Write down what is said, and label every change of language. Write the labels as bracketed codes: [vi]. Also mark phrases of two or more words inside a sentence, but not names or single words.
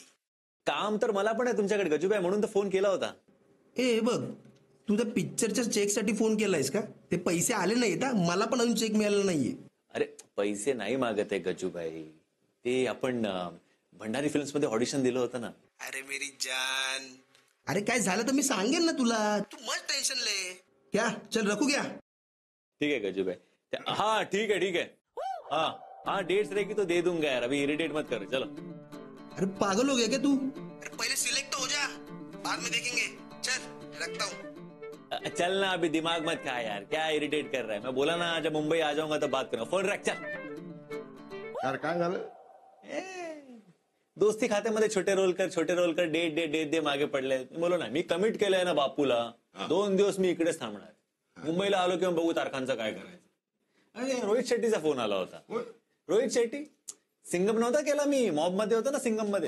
[mr] काम तर मला पण आहे तुमच्याकडे गजूबाई, म्हणून तर फोन केला होता. ए बघ, तू त्या पिक्चरच्या चेकसाठी फोन केलायस का? ते पैसे आले नाहीत हा, मला पण अजून चेक मिळाला नाहीये. अरे पैसे नाही मागत आहे गजूबाई, ते आपण भंडारी फिल्म्स मध्ये ऑडिशन दिलं होतं ना. [hi] अरे मेरी जान, [mr] अरे काय झालं तर मी सांगेन ना तुला, तू मस्त [hi] टेन्शन ले. क्या चल रखू क्या? ठीक है गजूबाई. हाँ ठीक है. हाँ डेट्स रहेगी तो दे दूंगा यार, अभी इरिटेट मत कर. चलो. अरे पागल हो गया क्या तू? अरे पहले सिलेक्ट तो हो जा, बाद में देखेंगे. चल रखता हूँ. चल ना, अभी दिमाग मत खा यार, क्या इरिटेट कर रहा है. मैं बोला ना जब मुंबई आ जाऊंगा तो बात करूंगा. फोन रख. चल. [mr] यार काय झालं? दोस्ती खात्यामध्ये छोटे रोल कर डेट दे मागे पडले. [hi] बोलो ना, [mr] मी कमिट केलंय ना बापूला, 2 दिवस मी इकडेच थांबणार. मुंबईला आलो किंवा बघू तारखांचं काय करायचं. अरे रोहित शेट्टीचा फोन आला होता. रोहित शेट्टी सिंगम नव्हता केला मी, मॉब मध्ये होता ना, सिंगम मध्ये.